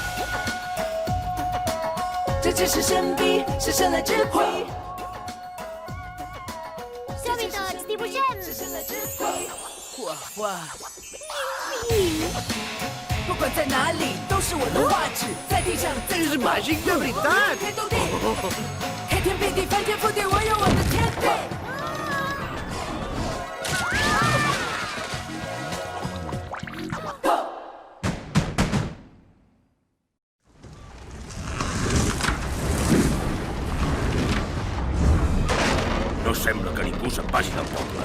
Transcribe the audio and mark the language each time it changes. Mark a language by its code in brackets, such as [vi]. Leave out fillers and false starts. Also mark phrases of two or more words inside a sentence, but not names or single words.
[zh] 这只是神笔，是神来智慧。 [ca] Som-hi tots, dibuixem! [zh] 画画，不管在哪里都是我的画纸，在地上，在 [ca] És màgic de veritat! [zh] 开天地，开天辟地，翻天覆地，我有我的天地。 [ca] No sembla que ningú se'n vagi del poble.